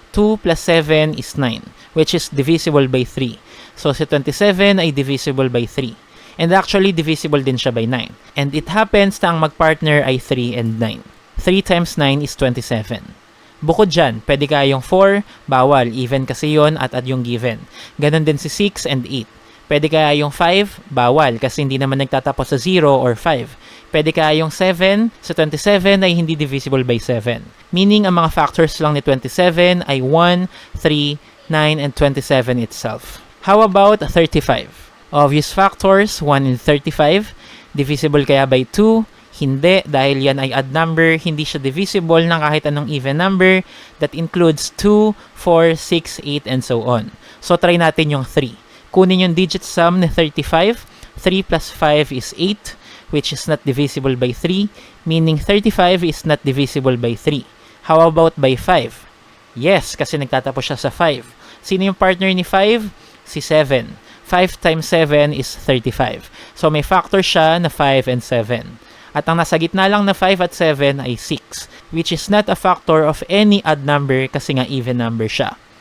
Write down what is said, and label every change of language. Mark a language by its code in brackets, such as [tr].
[en] 2 plus 7 is 9, which is divisible by 3. [tl] So, si 27 ay divisible by 3. And actually, divisible din siya by 9. And it happens na ang magpartner ay 3 and 9. 3 times 9 is 27. Bukod dyan, pwede kaya yung 4, bawal, even kasi yon at add yung given. Ganon din si 6 and 8. Pwede kaya yung 5, bawal, kasi hindi naman nagtatapos sa 0 or 5. Pwede kaya yung 7, sa 27 ay hindi divisible by 7. Meaning, ang mga factors lang ni 27 ay 1, 3, 9, and 27 itself. [en] How about 35? Obvious factors, 1 and 35. [tl] Divisible kaya by 2? Hindi, dahil yan ay odd number, hindi siya divisible ng kahit anong even number [en] that includes 2, 4, 6, 8, and so on. [tl] So, try natin yung 3. Kunin yung digit sum ni 35. [en] 3 plus 5 is 8, which is not divisible by 3, meaning 35 is not divisible by 3. How about by 5? [tl] Yes, kasi nagtatapos siya sa 5. Sino yung partner ni 5? Si 7. 5 times 7 is 35. So may factor siya na 5 and 7. At ang nasa gitna lang na 5 at 7 ay 6, [en] which is not a factor of any odd number [tl] kasi nga even number siya.